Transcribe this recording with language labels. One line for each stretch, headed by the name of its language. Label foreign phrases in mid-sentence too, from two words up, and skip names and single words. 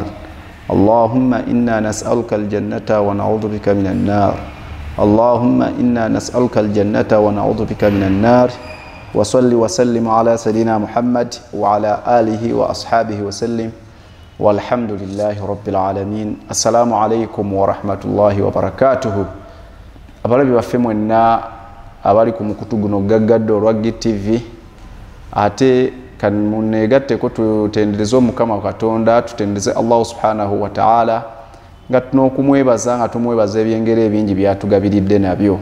Arabic: اللهم إنا نسألك الجنة ونعوذ بك من النار. اللهم إنا نسألك الجنة ونعوذ بك من النار. وصل وسلم على سيدنا محمد وعلى آله وأصحابه وسلم والحمد لله رب العالمين. السلام عليكم ورحمة الله وبركاته.
Ganda: Abalabi baffe mwenna abali ku mukutu guno gaggadde olwa GTV, ate kamunegatteko tutendereze Omukama Katonda, tutendereze Allah
Arabic: سبحانه وتعالى
Ganda: nga tunokumwebaza nga tumwebaza ebyengero ebingi byatugabiridde nabyo.